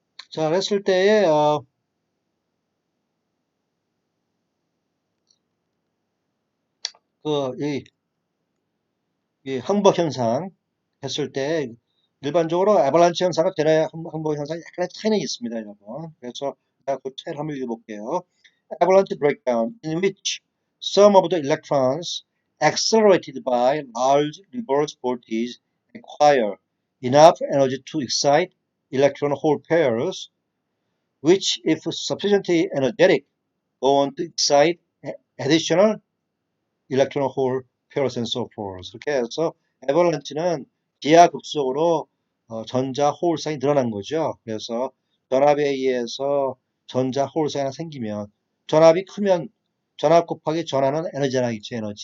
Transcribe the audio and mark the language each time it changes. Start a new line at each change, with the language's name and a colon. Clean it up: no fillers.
Korean: 자, 그랬을 때에 이 항복 현상 했을 때 일반적으로 아발란치 현상과 대뇌 항복 현상이 약간의 차이는 있습니다, 여러분. 그래서 제가 그 차이를 한번 읽어볼게요.
English: Avalanche breakdown in which some of the electrons accelerated by large reverse voltage acquire enough energy to excite electron hole pairs, which, if sufficiently energetic, go on to excite additional electron hole pairs and so forth.
Korean: 이렇게 해서 에버런치는 기하급수적으로 전자 호울상이 늘어난 거죠. 그래서 전압에 의해서 전자 호울상이 하나 생기면 전압이 크면 전압 곱하기 전하는 에너지나겠죠.